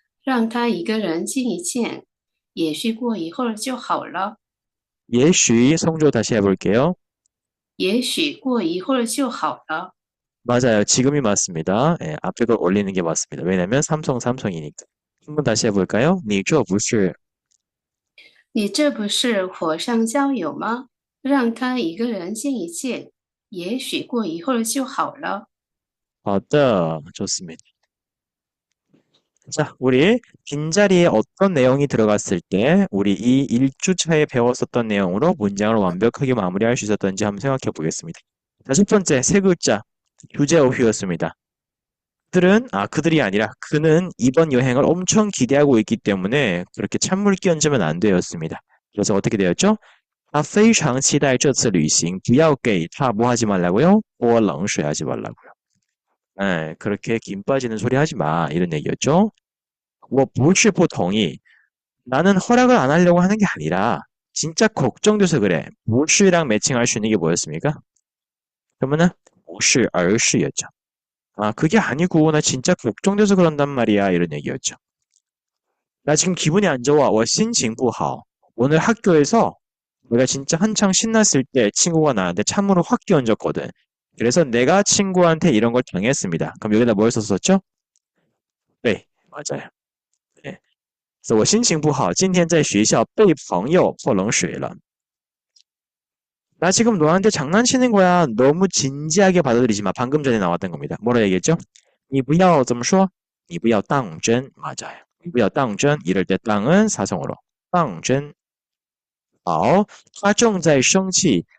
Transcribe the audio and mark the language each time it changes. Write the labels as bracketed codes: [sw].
[zh] 让他一个人静一静，也许过一会儿就好了。 [ko] 예쉬 성조 다시 해볼게요. [zh] 也许过一会儿就好了。 [ko] 맞아요. 지금이 맞습니다. 예, 앞에 걸 올리는 게 맞습니다. 왜냐면 삼성이니까. 한번 다시 해볼까요? [zh] 你这不是你这不是火上浇油吗？让他一个人静一静，也许过一会儿就好了。 [ko] 맞다. 좋습니다. 자, 우리 빈자리에 어떤 내용이 들어갔을 때 우리 이 1주차에 배웠었던 내용으로 문장을 완벽하게 마무리할 수 있었던지 한번 생각해 보겠습니다. 자, 첫 번째 세 글자 주제 어휘였습니다. 그들이 아니라 그는 이번 여행을 엄청 기대하고 있기 때문에 그렇게 찬물 끼얹으면 안 되었습니다. 그래서 어떻게 되었죠? [zh] 他非常期待这次旅行，不要给他 [ko] 뭐 하지 말라고요? 泼冷水 하지 말라고요. 예, 그렇게 김 빠지는 소리 하지 마. 이런 얘기였죠. [zh] 我不是不同意. [ko] 나는 허락을 안 하려고 하는 게 아니라 진짜 걱정돼서 그래. 不是랑 매칭할 수 있는 게 뭐였습니까? 그러면은 不是而是였죠. 그게 아니고 나 진짜 걱정돼서 그런단 말이야. 이런 얘기였죠. 나 지금 기분이 안 좋아. [zh] 我心情不好. [ko] 오늘 학교에서 내가 진짜 한창 신났을 때 친구가 나한테 찬물을 확 끼얹었거든. 그래서 내가 친구한테 이런 걸 당했습니다. 그럼 여기다 뭘 썼었죠? 네, 맞아요. 네. [zh] 可是我心情不好，今天在学校被朋友泼冷水了。 [ko] 나 지금 너한테 장난치는 거야. 너무 진지하게 받아들이지 마. 방금 전에 나왔던 겁니다. 뭐라 얘기했죠? [zh] 你不要怎么说?你不要当真. [ko] 맞아요. [zh] 你不要当真. [ko] 이럴 때 땅은 사성어로. [zh] 当真.好,他正在生气.